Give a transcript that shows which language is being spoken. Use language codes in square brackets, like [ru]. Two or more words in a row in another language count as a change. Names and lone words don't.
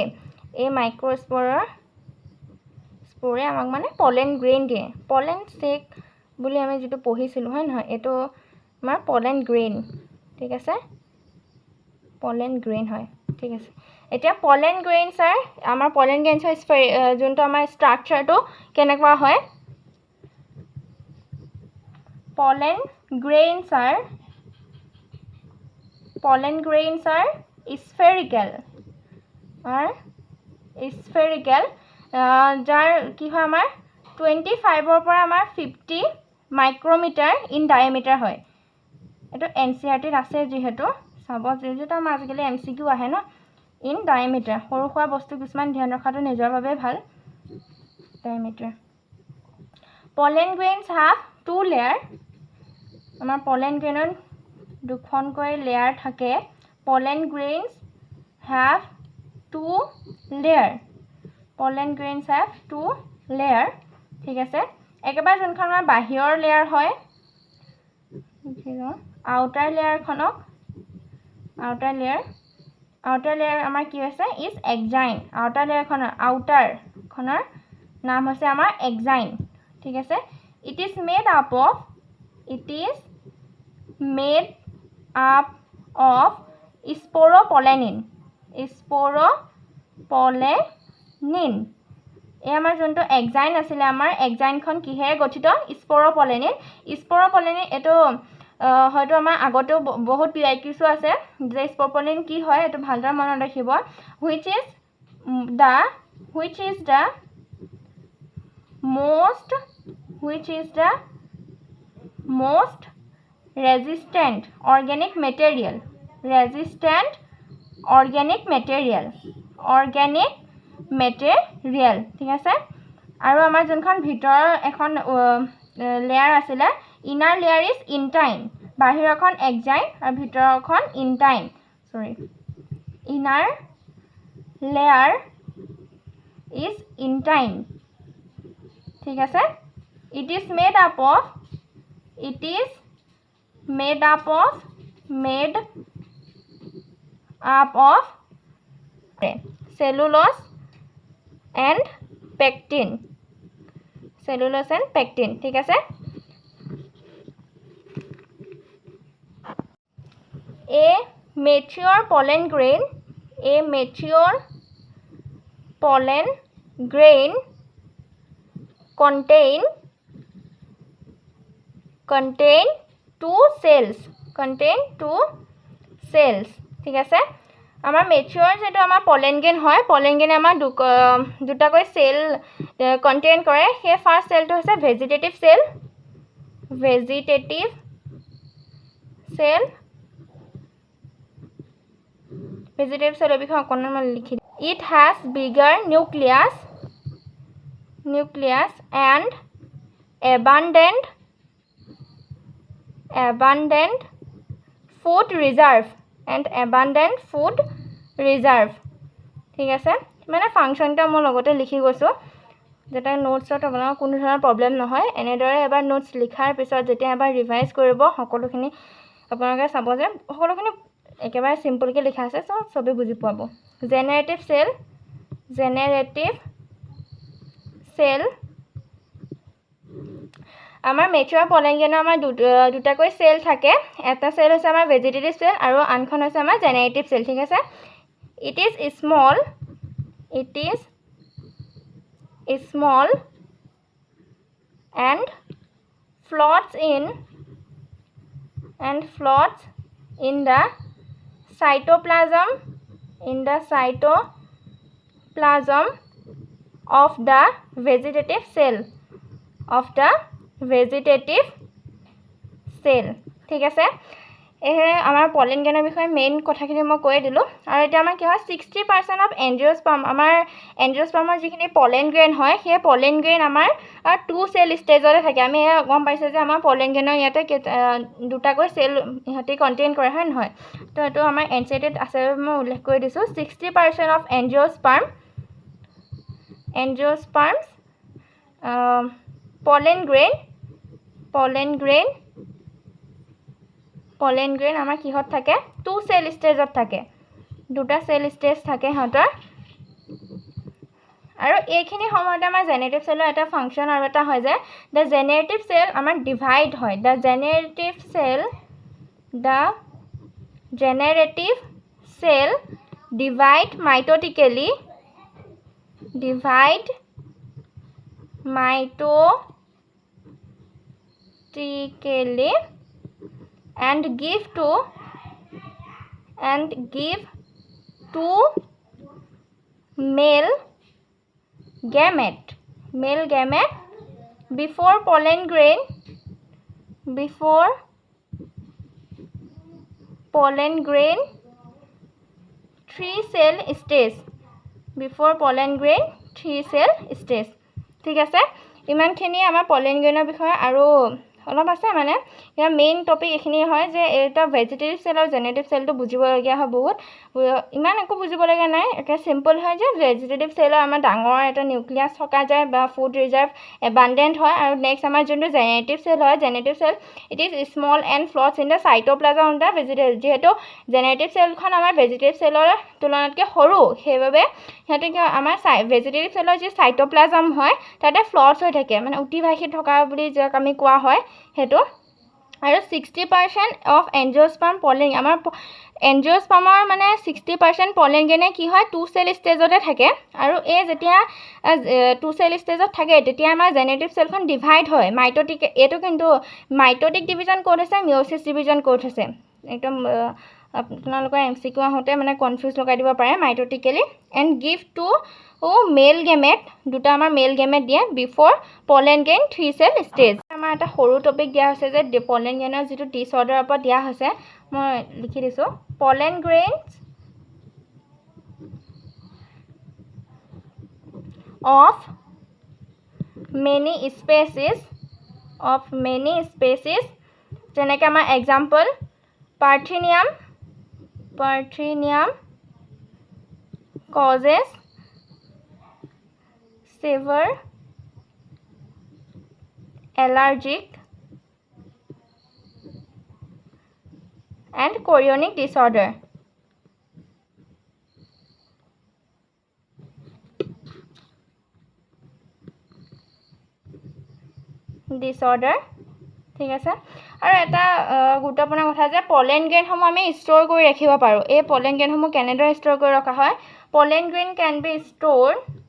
[as] এই মাইক্ৰোস্পোৰে আমাক মানে [en] pollen grain [as] দিয়ে, [en] pollen check [as] বুলি আমি যিটো পঢ়িছিলোঁ হয় নহয়, এইটো আমাৰ [en] pollen grain, [as] ঠিক আছে, [en] pollen grain [as] হয়, ঠিক আছে। এতিয়া [en] pollen grains [as] আমাৰ [en] pollen grains [as] যোনটো আমাৰ ষ্ট্ৰাকচাৰটো কেনেকুৱা হয় [en] pollen grains are spherical [as] যাৰ কি হয় আমাৰ 25 ৰ পৰা আমাৰ 50 মাইক্ৰমিটাৰ [en] in diameter [as] হয় এটো এনসিআৰটি আছে যেহেতু চাব যেহেতু আমাৰ আজিকালি এমসিকিউ আহে ন [en] in diameter [as] সৰু খোৱা বস্তু কিছুমান ধ্যান ৰখাটো নিজৰ বাবে ভাল ডায়ামিটাৰ [en] pollen grains have two layer [as] আমাৰ [en] pollen grainৰ [as] দুখনকৈ লেয়াৰ থাকে [en] pollen grains have two layer [as] ঠিক আছে একেবাৰে যোনখন আমাৰ বাহিৰৰ লেয়াৰ হয় [en] outer layer [as] আমাৰ কি আছে [en] is exine outer layer [as] খনৰ নাম হৈছে আমাৰ এক্সাইন ঠিক আছে [en] it is made up of sporopollenin [as] এই আমাৰ যোনটো এক্সাইন আছিল আমাৰ এক্সাইনখন কিহেৰে গঠিত স্পোৰোপলেনিন এটো হয়তো আমাৰ আগতে বহুত পিআইকিউছ আছে যে স্পোৰোপলেনিন কি হয় এটো ভালদৰে মনত ৰাখিব which [en] is the most resistant organic material [as] ঠিক আছে আৰু আমাৰ যোনখন ভিতৰ এখন লেয়াৰ আছিল [en] inner layer is intine [as] বাহিৰখন এক্সাইন আৰু ভিতৰখন ইনটাইন [en] inner layer is intine [as] ঠিক আছে [en] it is made up of cellulose and pectin [as] ঠিক আছে [en] a mature pollen grain contain two cells [as] ঠিক আছে আমাৰ মেচিউৰ যেটো আমাৰ [en] pollen grain [as] আমাৰ দুটাকৈ [en] cell contain [as] কৰে হে ফাৰ্স্ট সেলটো হৈছে ভেজিটেটিভ [en] সেল [as] বিষয়ে অকণমান লিখি [en] it has bigger nucleus and abundant food reserve [as] ঠিক আছে মানে ফাংশনটা মই লগতে লিখি গৈছো যেটা নোটছত আপোনাক কোনো ধৰণৰ প্ৰবলেম নহয় এনেদৰে এবাৰ নোটছ লিখাৰ পিছত যেতিয়া এবাৰ ৰিভাইজ কৰিব সকলোখিনি আপোনালোকে চাব যে সকলোখিনি একেবাৰে সিম্পলকৈ লিখা আছে সবে বুজি পাব জেনাৰেটিভ সেল আমাৰ [en] mature pollen grain [as] আমাৰ দুটাকৈ সেল থাকে এটা সেল হৈছে আমাৰ [en] vegetative cell [as] আৰু আনখন হৈছে আমাৰ [en] generative cell [as] ঠিক আছে [en] it is small and floats in the cytoplasm of the vegetative cell [as] ঠিক আছে এহে আমাৰ পলেন গ্ৰেইনৰ বিষয়ে মেইন কথাখিনি মই কৈ দিলো আৰু এটা আমাৰ কি হয় [en] 60% of angiosperm [as] আমাৰ এনজিওস্পাৰ্মৰ যিখিনি [en] pollen grain [as] হয় সেই [en] pollen grain [as] আমাৰ [en] two cell stage [as] থাকে আমি গম পাইছো যে আমাৰ [en] pollen grain [as] ইয়াতে দুটাকৈ সেল ইহতে কন্টেইন কৰে হয় নহয় তো এটো আমাৰ এনসিআৰটিত আছে মই উল্লেখ কৰি দিছো [en] 60% of angiosperms pollen grain [as] আমাৰ কিহত থাকে [en] two cell stage [as] থাকে দুটা [en] cell stage [as] থাকে হতৰ আৰু এইখিনি সময়তে আমাৰ [en] generative cell [as] এটা ফাংশন আৰু এটা হয় যে [en] the generative cell [as] আমাৰ ডিভাইড হয় [en] the generative cell divide mitotically and give to male gamete before pollen grain 3-cell stage [as] ঠিক আছে ইমানখিনি আমাৰ [en] pollen grain [as] বিষয়ে আৰু অলপ আছে মানে ইয়াৰ [en] main topic [as] এখিনি হয় যে এটা [en] vegetative cell [as] আৰু [en] generative cell [as] বুজিবলগীয়া হয় বহুত ইমান একো বুজিবলগীয়া নাই এটা সিম্পল হয় যে [en] vegetative cell [as] আমাৰ ডাঙৰ এটা নিউক্লিয়াছ থকা যায় বা [en] food reserve abundant [as] হয় আৰু নেক্সট আমাৰ যোনটো [en] generative cell [as] হয় [en] generative cell it is small and floats in the cytoplasm of the [as] ভেজিটেটিভ যেহেতু [en] generative cell [as] আমাৰ [en] vegetative cell [as] তুলনাতকৈ সৰু সেইবাবে সিহঁতে আমাৰ [en] vegetative cell [as] যি সাইটোপ্লাজম হয় তাতে ফ্লটছ হৈ থাকে মানে উটিভাহি থকা বুলি যাক আমি কোৱা হয় হেতু আৰু 60% [en] of angiosperm pollen [as] আমাৰ এনজিওস্পাৰ্মৰ মানে 60% [en] pollen grain [as] কি হয় [en] 2 cell stage [as] থাকে আৰু এই যেতিয়া [en] 2 cell stage [as] থাকে তেতিয়া আমাৰ [en] generative cell [as] ডিভাইড হয় মাইটোটিক এটো কিন্তু [en] mitotic division code [as] আছে [en] meiosis division code [as] আছে একদম আপোনালোকৰ এমসিকিউ আহোতে মানে কনফিউজ লগাই দিব পাৰে [en] mitotically and give to male gamete [as] দুটা আমাৰ [en] male gamete [as] দিয়ে [en] before pollen grain 3 cell stage [as] আমাৰ এটা [en] small topic [as] দিয়া হৈছে যে পলেন গ্ৰেইনৰ যেটো ডিসঅৰ্ডাৰৰ ওপৰত দিয়া হৈছে মই লিখি দিছো [en] pollen grains of many species [as] যেনেকৈ আমাৰ [en] এক্সাম্পল Parthenium causes severe allergic and chorionic disorder. [as] ঠিক আছে আৰু এটা গুৰুত্বপূৰ্ণ কথা যে পলেন গ্ৰেইনসমূহ আমি ষ্ট'ৰ কৰি ৰাখিব পাৰোঁ এই পলেন গ্ৰেইনসমূহ কেনেদৰে ষ্ট'ৰ কৰি ৰখা হয় [en] pollen grain can be stored